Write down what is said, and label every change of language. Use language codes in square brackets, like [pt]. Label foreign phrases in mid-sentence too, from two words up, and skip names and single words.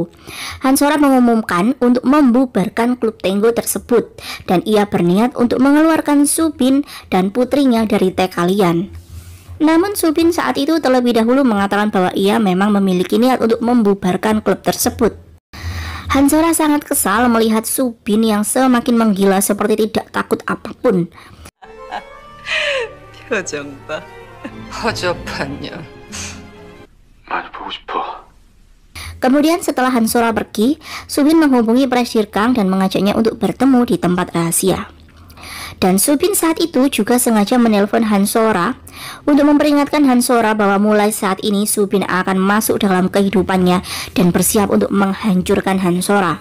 [id] Hansora mengumumkan untuk membubarkan klub Tenggo tersebut dan ia berniat untuk mengeluarkan Subin dan putrinya dari kalian. Namun Subin saat itu terlebih dahulu mengatakan bahwa ia memang memiliki niat untuk membubarkan klub tersebut. Hansora sangat kesal melihat Subin yang semakin menggila seperti tidak takut apapun. [ko] 표정 봐. 허접한 년. 많이 보고 싶어. [id] Kemudian setelah Hansora pergi, Subin menghubungi Presdir Kang dan mengajaknya untuk bertemu di tempat rahasia. Dan Subin saat itu juga sengaja menelpon Hansora untuk memperingatkan Hansora bahwa mulai saat ini Subin akan masuk dalam kehidupannya dan bersiap untuk menghancurkan Hansora.